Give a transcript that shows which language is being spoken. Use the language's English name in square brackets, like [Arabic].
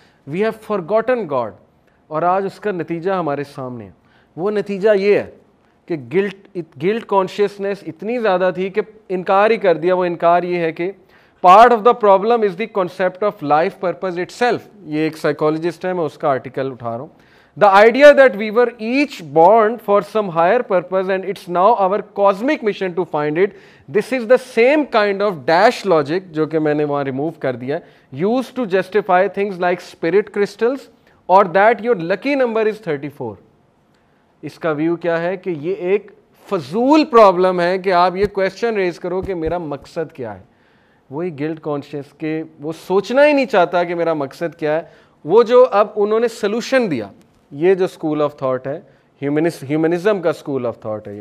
[English] We have forgotten God. [Urdu] اور آج اس کا نتیجہ ہمارے سامنے ہے. وہ نتیجہ یہ ہے کہ گلٹ کانشیسنس اتنی زیادہ تھی کہ انکار ہی کر دیا. وہ انکار یہ ہے کہ [English] Part of the problem is the concept of life purpose itself. [Urdu] یہ ایک سائیکالوجسٹ ہے, میں اس کا آرٹیکل اٹھا رہا ہوں. [English] The idea that we were each born for some higher purpose and it's now our cosmic mission to find it. This is the same kind of dash logic, [Urdu] جو کہ میں نے وہاں ریموو کر دیا, [English] used to justify things like spirit crystals or that your lucky number is 34. [Urdu] اس کا view کیا ہے کہ یہ ایک فضول پرابلم ہے کہ آپ یہ کویسچن ریز کرو کہ میرا مقصد کیا ہے. وہی گلٹ کانشیس کہ وہ سوچنا ہی نہیں چاہتا کہ میرا مقصد کیا ہے. وہ جو اب انہوں نے سلوشن دیا, یہ جو اسکول آف تھاٹ ہے, ہیومنزم کا اسکول آف تھاٹ ہے.